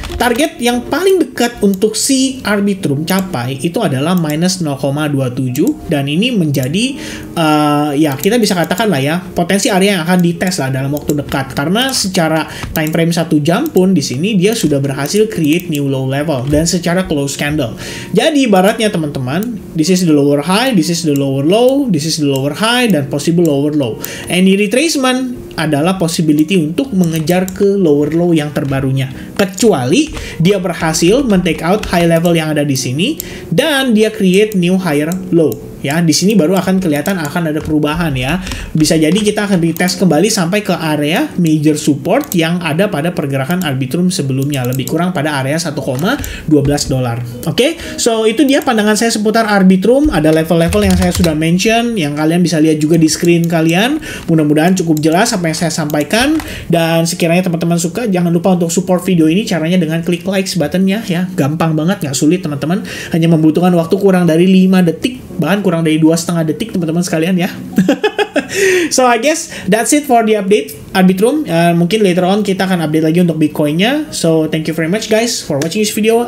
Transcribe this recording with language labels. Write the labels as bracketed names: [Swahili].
[Indonesian] Target yang paling dekat untuk si Arbitrum capai itu adalah minus 0,27, dan ini menjadi ya kita bisa katakan lah ya potensi area yang akan dites lah dalam waktu dekat, karena secara time frame 1 jam pun di sini dia sudah berhasil [English] create new low level [Indonesian] dan secara close candle. Jadi ibaratnya teman-teman, [English] this is the lower high, this is the lower low, this is the lower high, dan possible lower low. Any retracement [Indonesian] adalah possibility untuk mengejar ke lower low yang terbarunya, kecuali dia berhasil men-take out high level yang ada di sini dan dia create new higher low. Ya, di sini baru akan kelihatan akan ada perubahan ya. Bisa jadi kita akan retest kembali sampai ke area major support yang ada pada pergerakan Arbitrum sebelumnya, lebih kurang pada area 1,12 dolar. Oke, so itu dia pandangan saya seputar Arbitrum. Ada level-level yang saya sudah mention, yang kalian bisa lihat juga di screen kalian. Mudah-mudahan cukup jelas apa yang saya sampaikan, dan sekiranya teman-teman suka, jangan lupa untuk support video ini. Caranya dengan klik likes buttonnya ya, gampang banget, nggak sulit teman-teman, hanya membutuhkan waktu kurang dari 5 detik, bahkan kurang dari 2,5 detik teman-teman sekalian ya. [English] So I guess that's it for the update Arbitrum. [Indonesian] Mungkin later on kita akan update lagi untuk Bitcoin-nya. [English] So thank you very much guys for watching this video.